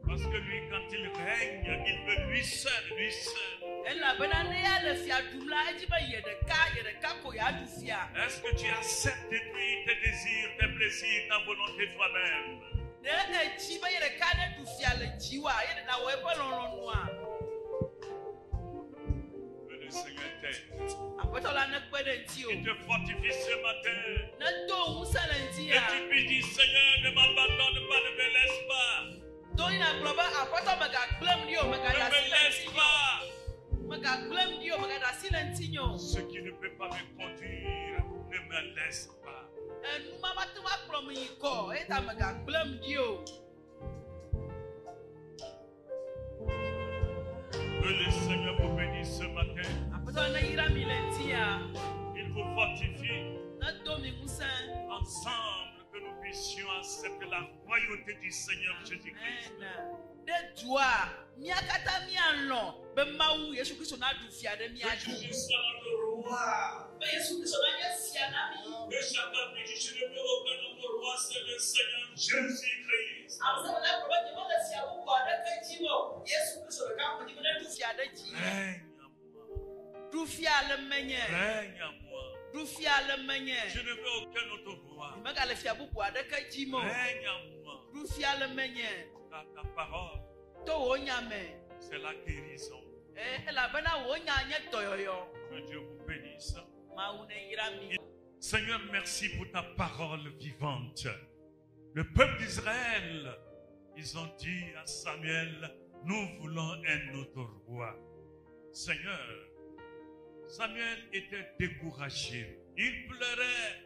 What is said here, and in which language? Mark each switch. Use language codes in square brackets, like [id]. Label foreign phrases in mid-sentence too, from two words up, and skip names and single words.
[fr] que lui, quand il règne, il veut lui seul, lui seul. [ee] elabena ne ya le fiaɖum la edzi be ye ɖeka ko yeaɖu fia. [fr] Est-ce que tu acceptes de lui tes désirs, tes plaisirs, ta volonté toi-même? [ee] Ne edzi be ye ɖeka neɖu fia le dziwoa ye ɖeka wɔ eƒe lɔlɔ̃nua. [fr] Que le Seigneur t'aide. [ee] Aƒetɔ la nekpe ɖe ŋuti o. [fr] Il te fortifie ce matin. [ee] Nedo ŋusẽ le ŋuti [fr] Et [ee] ya. [fr] tu lui dis, Seigneur, ne m'abandonne pas, ne me laisse pas. [ee] Do yina gblɔ be aƒetɔ megagblẽm ɖi o, Ne megaɖe me asi le [fr] laisse [ee] ŋutinye o. [fr] pas. [ee] Megagblẽm ɖi o, megaɖe asi le ŋutinye o. [fr] Ce qui ne peut pas me conduire, ne me laisse pas. [ee] Enu ma mate ŋu akplɔm yi kɔ, eya ta megagblẽm ɖi o. [fr] Que le Seigneur vous bénisse ce matin. [ee] Aƒetɔ ne yra mi le ŋuti ya. [fr] Il vous fortifie. [ee] Nedo mi ŋusẽ. [fr] Ensemble, que nous puissions accepter la royauté du Seigneur Jésus-Christ. [ee] Ɖe dua, mía katã míalɔ̃ be Mawu Yesu Kristo naɖu fia ɖe mía [fr] Que [ee] dzi. [fr] Jésus soit notre roi. [ee] Be Yesu Kristo nanye fia na mí. [fr] Que chacun puisse dire, je ne veux aucun autre roi, c'est le Seigneur Jésus-Christ. [ee] Ame siwo le gblɔ be nyemele fia bubu aɖeke dzi o. Yesu Kristo ɖeka ko dzi be neɖu fia ɖe dzi. [fr] Règne à moi. [ee] Ɖu fia le menye. [fr] Règne à moi. [ee] Ɖu fia le menye. [fr] Je ne veux aucun autre roi. [ee] Megale fia bubu aɖeke dzi mo. [fr] Règne à moi. [ee] Ɖu fia le menye. [fr] Car ta parole, [ee] To wò nya me. [fr] c'est la guérison. [ee] Elabena wò nya nye dɔyɔyɔ. [fr] Que Dieu vous bénisse. [ee] Mawu ne yra mi. [fr] Seigneur, merci pour ta parole vivante. Le peuple d'Israël, ils ont dit à Samuel, nous voulons un autre roi. Seigneur, Samuel était découragé. Il pleurait.